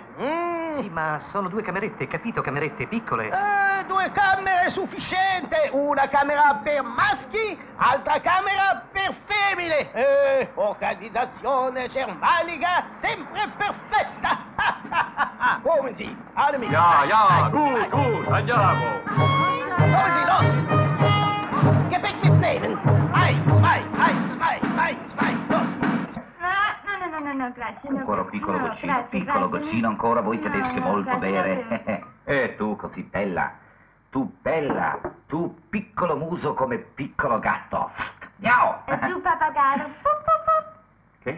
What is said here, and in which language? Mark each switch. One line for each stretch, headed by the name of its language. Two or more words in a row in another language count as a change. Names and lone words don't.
Italian: Sì, ma sono 2 camerette, capito? Camerette piccole. 2 camere sufficiente, una camera per maschi, altra camera per femmine. Organizzazione germanica sempre perfetta. Come si? Animi.
German: Ja, gut,
Italian: andiamo. Come si,
German: los? Gepäck mitnehmen. Zwei, los.
Italian: No, grazie. No, Ancora piccolo no, goccino, grazie, piccolo grazie. goccino ancora, voi No, tedesche no, molto grazie, bene. E tu così bella, tu piccolo muso come piccolo gatto. Miau! E tu pappagallo? Che?